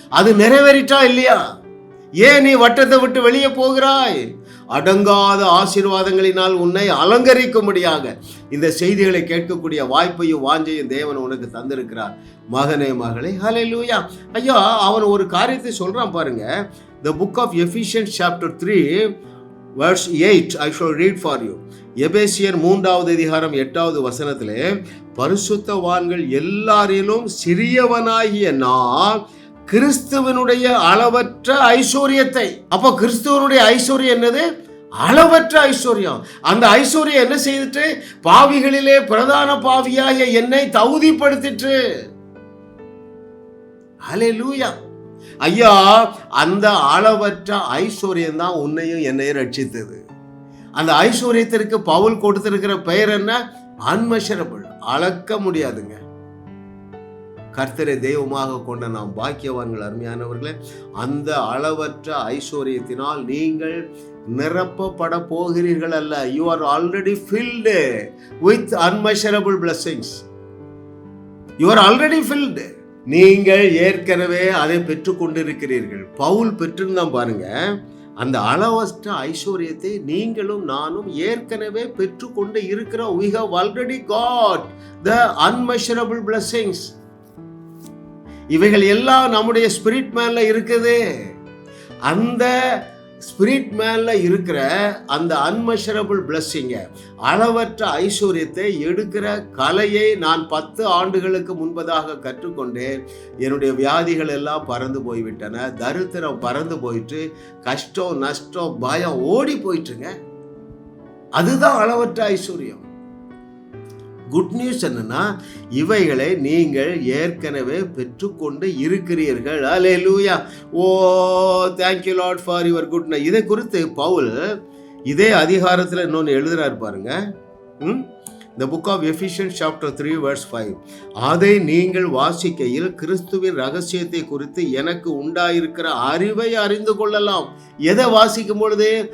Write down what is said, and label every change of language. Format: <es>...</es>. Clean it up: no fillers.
<ta>அது நிறைவேறிட்டா இல்லையா? ஏன் நீ வட்டத்தை விட்டு வெளியே போகிறாய்? அடங்காத ஆசீர்வாதங்களினால் உன்னை அலங்கரிக்கும்படியாக இந்த செய்திகளை கேட்கக்கூடிய வாய்ப்பையும் வாஞ்சையும் தேவன் உனக்கு தந்திருக்கிறார். மகனே, மகளே, ஹல்லேலூயா. ஐயா, அவன் ஒரு காரியத்தை சொல்றான் பாருங்க.</ta> <en>The book of Ephesians chapter 3 verse 8 I shall read for you.</en> <ta>எபேசியர் 3வது அதிகாரம் 8வது வசனத்திலே, பரிசுத்தவான்கள் எல்லாரிலும் சிறியவனாகிய நான் கிறிஸ்துவனுடைய அளவற்ற ஐஸ்வர்யத்தை. அப்போ கிறிஸ்துவனுடைய ஐஸ்வர்யம் என்னது? அளவற்ற ஐஸ்வர்யம். அந்த ஐஸ்வர்யம் என்ன செய்துட்டு? பாவிகளிலே பிரதான பாவியாகிய என்னை தகுதிப்படுத்திற்று. ஹல்லேலூயா. ஐயா, அந்த அளவற்ற ஐஸ்வர்யம் தான் உன்னையும் என்னையும் ரட்சித்தது. அந்த ஐஸ்வர்யத்திற்கு பவுல் கொடுத்திருக்கிற பெயர் என்ன? அன்மெஷரபிள், அளக்க முடியாதுங்க. கர்த்தரை தெய்வமாக கொண்ட நாம் பாக்கியவான்கள், அருமையானவர்களே. அந்த அளவற்ற ஐஸ்வர்யத்தினால் நீங்கள் நிரப்பப்பட போகிறீர்கள் அல்ல.</ta> <en>You are already filled with unmeasurable blessings. You are already filled.</en> <ta>நீங்கள் ஏற்கனவே அதை பெற்றுக் கொண்டிருக்கிறீர்கள். பவுல் பெற்றிருந்தான் பாருங்க. அந்த அளவற்ற ஐஸ்வர்யத்தை நீங்களும் நானும் ஏற்கனவே பெற்றுக்கொண்டு இருக்கிறோம்.</ta> <en>We have already got the unmeasurable blessings.</en> <ta>இவைகள் எல்லாம் நம்முடைய ஸ்பிரிட் மேன்ல இருக்குது. அந்த ஸ்பிரிட் மேன்ல இருக்கிற அந்த</ta> <en>unmeasurable பிளஸ்ஸிங்க,</en> <ta>அளவற்ற ஐஸ்வர்யத்தை எடுக்கிற கலையை நான் 10 ஆண்டுகளுக்கு முன்பதாக கற்றுக்கொண்டேன். என்னுடைய வியாதிகள் எல்லாம் பறந்து போய்விட்டன. தரித்திரம் பறந்து போயிட்டு, கஷ்டம், நஷ்டம், பயம் ஓடி போயிட்டுங்க. அதுதான் அளவற்ற ஐஸ்வர்யம்.</ta> <en>good news</en> <ta>என்னன்னா, இவைகளை நீங்கள் ஏற்கனவே பெற்றுக்கொண்டு இருக்கிறீர்கள். ஹல்லேலூயா.</ta> <en>Oh, thank you Lord for your goodness.</en> <ta>இதை குறித்து பவுல் இதே அதிகாரத்தில் இன்னொன்று எழுதுறாரு பாருங்க.</ta> <en>The book of Ephesians chapter 3 verse 5.</en> <ta>அதை நீங்கள் வாசிக்கையில் கிறிஸ்துவின் ரகசியத்தை குறித்து எனக்கு உண்டாயிருக்கிற அறிவை அறிந்து கொள்ளலாம். எதை வாசிக்கும் பொழுது?</ta>